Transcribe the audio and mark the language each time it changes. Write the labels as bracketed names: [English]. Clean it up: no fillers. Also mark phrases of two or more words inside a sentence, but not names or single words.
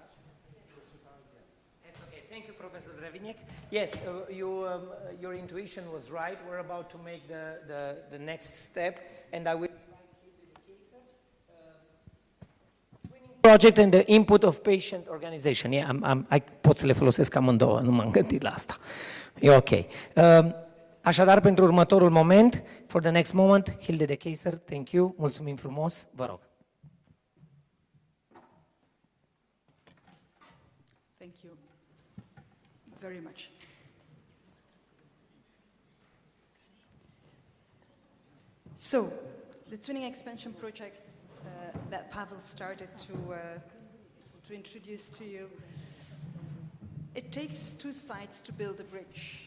[English] It's okay. Thank you, Professor Dreviniek. Yes, your intuition was right. We're about to make the next step, and I will project and the input of patient organization. [Romanian] Yeah, I pot să le folosesc amândouă, nu m-am gândit la asta. E ok. Așadar, pentru următorul moment, [English] for the next moment, Hilde de Keyser, thank you, [Romanian] mulțumim frumos, vă rog. [English] Thank you very much. So, the Twinning Expansion project that Pavel started to introduce to you, it takes 2 sides to build a bridge.